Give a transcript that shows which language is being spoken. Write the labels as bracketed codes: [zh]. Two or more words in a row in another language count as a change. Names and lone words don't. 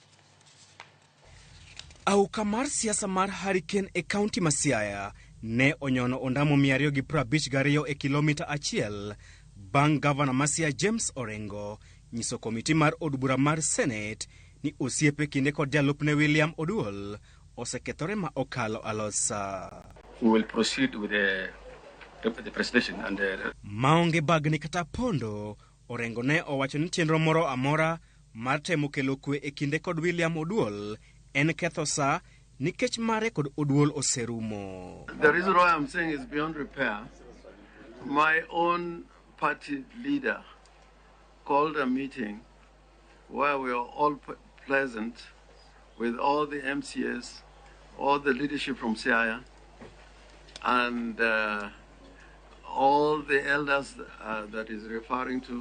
[luo] Auka mar siasa mar Hurricane e kaunti ma Siaya ne onyono ondamo 252 e kilomita achiel bang' gavana ma Siaya James Orengo nyiso komiti mar od bura mar Senate ni osiepe kinde kod jalupne William Oduol osekethore ma okalo alosa. [en] We will proceed with the presentation and [luo] maonge bagni kata pondo. Orengo ne owacho ni chenro moro amora mar temo kelo kwe e kinde kod William Oduol en ketho sa nikech mare kod Oduol oserumo. [en] The reason why I'm saying is beyond repair. My own party leader called a meeting where we are all present with all the MCS, all the leadership from Siaya, and all the elders that is referring to.